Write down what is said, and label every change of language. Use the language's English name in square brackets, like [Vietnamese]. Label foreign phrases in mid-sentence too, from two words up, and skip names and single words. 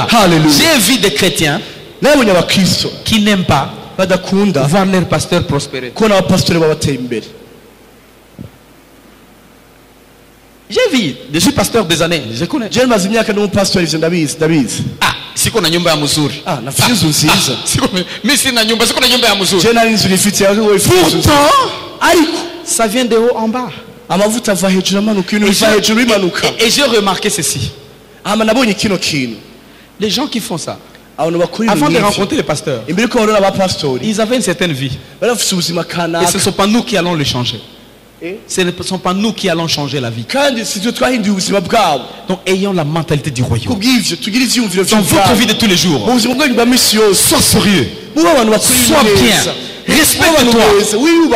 [French] J'ai vu des chrétiens qui n'aiment pas voir leur pasteur prospérer. J'ai vu, je suis pasteur des années, je connais. [Swahili] Ah, [French] si qu'on a [Swahili] nyumba ya muzuri. [Rundi] Ah, nafikiri inzu nziza. [Swahili] Mimi sina nyumba, si kuna nyumba ya muzuri. [Rundi] Je nari inzu nifite yawe [French] Pourtant, ça vient de haut en bas. [Rundi] Amavuta ava hejuru amanuka, ibintu biva hejuru bimanuka. [French] Et j'ai remarqué ceci. [Rundi] Nabonye kino kintu. [French] Les gens qui font ça, avant de rencontrer les pasteurs, ils avaient une certaine vie. Et ce ne sont pas nous qui allons le changer. Ce ne sont pas nous qui allons changer la vie. Donc ayons la mentalité du royaume. Dans votre vie de tous les jours, sois sérieux, sois bien, respecte-toi.